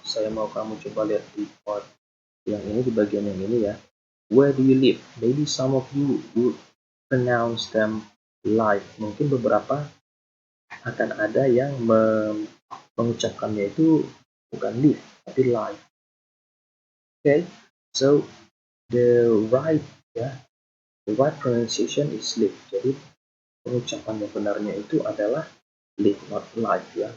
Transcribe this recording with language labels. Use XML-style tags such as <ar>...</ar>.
<id>Saya mau kamu coba lihat di part yang ini, di bagian yang ini ya.</id> <en>Where do you live? Maybe some of you would pronounce them live.</en> <id>Mungkin beberapa akan ada yang mengucapkannya itu bukan live, tapi live.</id> <en>Okay, so the right ya, the right pronunciation is live.</en> <id>Jadi pengucapan yang benarnya itu adalah live,</id> <en>not live</en> <id>ya.</id>